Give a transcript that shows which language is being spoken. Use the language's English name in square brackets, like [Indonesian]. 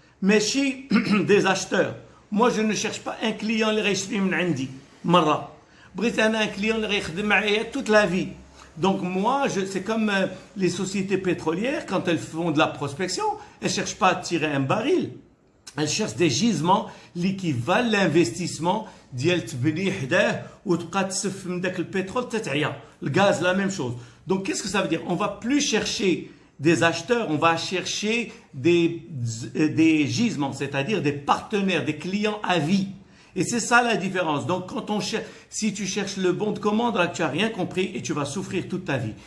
[French] Mais chez des acheteurs, moi je ne cherche pas un client qui [Arabic] يشتري من عندي مرة. بغيت أنا [French] un client qui [Arabic] يخدم معايا [French] toute la vie. Donc moi, c'est comme les sociétés pétrolières, quand elles font de la prospection, elles ne cherchent pas à tirer un baril. Elles cherchent des gisements qui valent l'investissement [Arabic] ديال تبني حداه وتبقى تسف من داك البترول تتعيا. [French] Le gaz, la même chose. Donc qu'est-ce que ça veut dire? On va plus chercher des acheteurs, on va chercher des gisements, c'est-à-dire des partenaires, des clients à vie. Et c'est ça la différence. Donc, si tu cherches le bon de commande, là, tu n'as rien compris et tu vas souffrir toute ta vie.